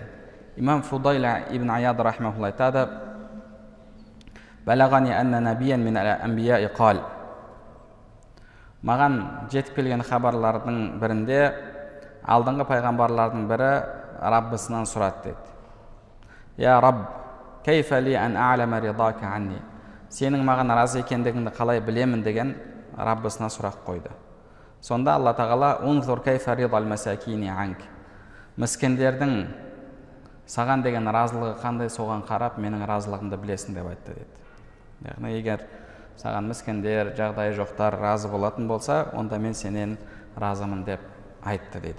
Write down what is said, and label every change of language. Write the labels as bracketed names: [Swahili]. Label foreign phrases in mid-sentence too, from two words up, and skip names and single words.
[Kazakh] Имам Фудайла ибн Аяд рахмахуллах айтады: [Arabic] «بلغني أن نبيا من الأنبياء قال». [Kazakh] Маған жетіп келген хабарлардың бірінде алдыңғы пайғамбарлардың бірі Раббысынан сұрады деді: [Arabic] «يا رب, كيف لي أن أعلم رضاك عني». [Kazakh] Сенің маған разы екендігіңді қалай білемін деген Раббысына сұрақ қойды. Сонда Алла тағала: [Arabic] «انظر كيف رضا المساكين عنك». [Kazakh] Міскендердің саған деген разылығы қандай, соған қарап менің разылығымды білесің деп айтты деді. Яғни егер саған міскендер, жағдайы жоқтар разы болатын болса, онда мен сенен разымын деп айтты дейді.